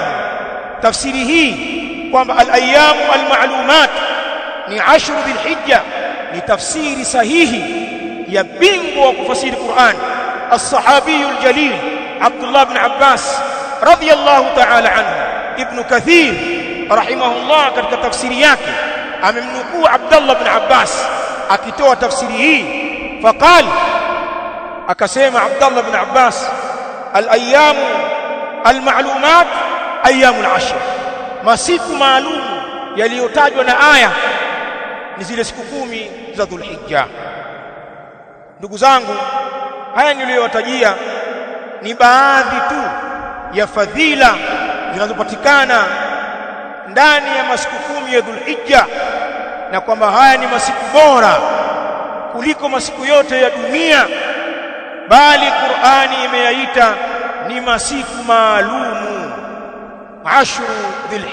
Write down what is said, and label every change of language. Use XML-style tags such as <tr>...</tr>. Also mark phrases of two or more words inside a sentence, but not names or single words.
<sw>Tafsiri hii kwamba</sw> <ar>الأيام المعلومات</ar> <sw>ni 10 Dhulhijja ni tafsiri sahihi ya bingwa wa kufasiri Qur'an</sw> <ar>الصحابي الجليل</ar> <sw>Abdullah ibn Abbas</sw> <ar>رضي الله تعالى عنه.</ar> <sw>Ibn Kathir rahimahullah katika tafsiri yake amemnukuu Abdullah ibn Abbas akitoa tafsiri hii, faqal, akasema Abdullah ibn Abbas,</sw> <ar>الأيام المعلومات أيام 10,</ar> <sw>masiku maalum yaliyotajwa na aya ni zile siku 10 za Dhulhijja. Ndugu zangu, haya niliyowatajia ni baadhi tu ya fadhila zinazopatikana ndani ya masiku 10 ya Dhulhijja, na kwamba haya ni masiku bora kuliko masiku yote ya dunia, bali Qur'ani imeyaita ni masiku maalumu 10 Dhulhijja.</sw>